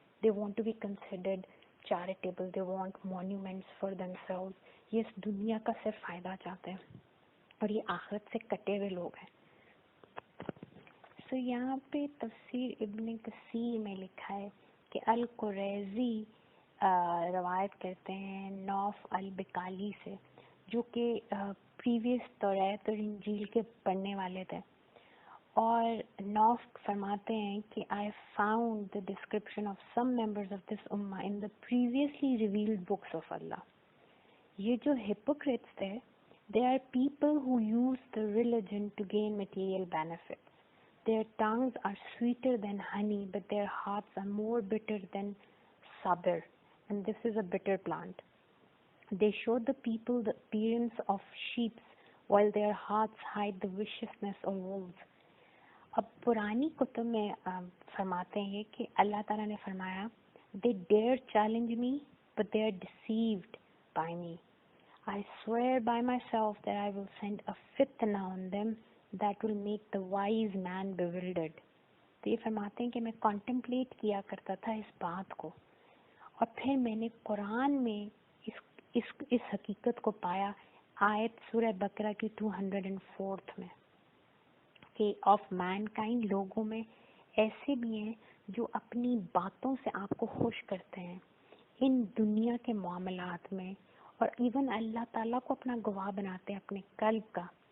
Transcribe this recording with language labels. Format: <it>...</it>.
<en>they want to be considered charitable, they want monuments for themselves.</en> <ur>یہ اس دنیا کا صرف فائدہ چاہتے ہیں اور یہ آخرت سے کٹے ہوئے لوگ ہیں. یہاں پہ تفسیر ابن کثیر میں لکھا ہے کہ القریظی روایت کرتے ہیں نوف البکالی سے، جو کہ پریویس توریت اور انجیل کے پڑھنے والے تھے. اور نوف فرماتے ہیں کہ</ur> <en>I found the description of some members of this ummah in the previously revealed books of Allah.</en> <ur>یہ جو hypocrites تھے،</ur> <en>they are people who use the religion to gain material benefits. Their tongues are sweeter than honey, but their hearts are more bitter than sabr, and this is a bitter plant. They show the people the appearance of sheep, while their hearts hide the viciousness of wolves.</en> <ur>اب پرانی کتب میں فرماتے ہیں کہ اللہ تعالیٰ نے فرمایا</ur> <en>they dare challenge me but they are deceived by me. I swear by myself that I will send a fitna on them that will make the wise man bewildered.</en> <ur>تو یہ فرماتے ہیں کہ میں contemplate کیا کرتا تھا اس بات کو، اور پھر میں نے قرآن میں اس حقیقت کو پایا آیت سورہ بقرہ کی 204 میں کہ</ur> <en>of mankind,</en> <ur>لوگوں میں ایسے بھی ہیں جو اپنی باتوں سے آپ کو خوش کرتے ہیں ان دنیا کے معاملات میں، اور ایون اللہ تعالیٰ کو اپنا گواہ بناتے ہیں اپنے قلب کا.</ur>